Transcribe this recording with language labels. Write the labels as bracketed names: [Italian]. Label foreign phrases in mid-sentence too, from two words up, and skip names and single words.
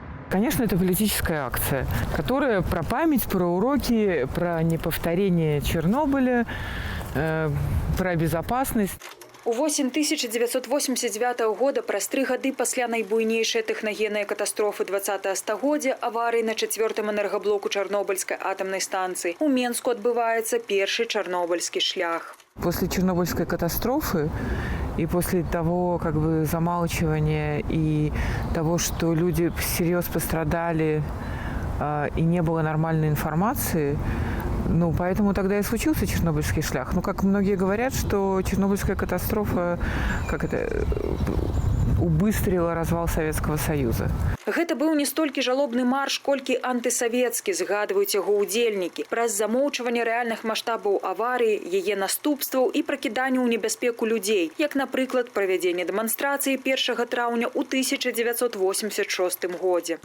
[Russian] Конечно, это политическая акция, которая про память, про уроки, про неповторение Чернобыля, про безопасность. [Belarusian] У восень 1989 года, праз 3 гады пасля найбуйнейшай тэхнагеннай катастрофы 20 стагоддзя, аварыі на 4-м энергаблоку Чарнобыльской [Russian] атомной станции, [Belarusian] у Менску [Russian] отбывается первый чернобыльский шлях. После Чернобыльской катастрофы и после того замалчивания и того, что люди всерьез пострадали и не было нормальной информации, поэтому тогда и случился Чернобыльский шлях. Как многие говорят, что Чернобыльская катастрофа убыстрила развал Советского Союза. [Belarusian] Гэта быў не столькі жалобны марш, колькі антысавецкі, згадваюць яго удзельнікі. Праз замоўчванне рэальных маштабаў аварыі, яе наступстваў і пракіданне ў небяспеку людзей, як, напрыклад, правядзенне дэманстрацыі 1 траўня ў 1986 годзе.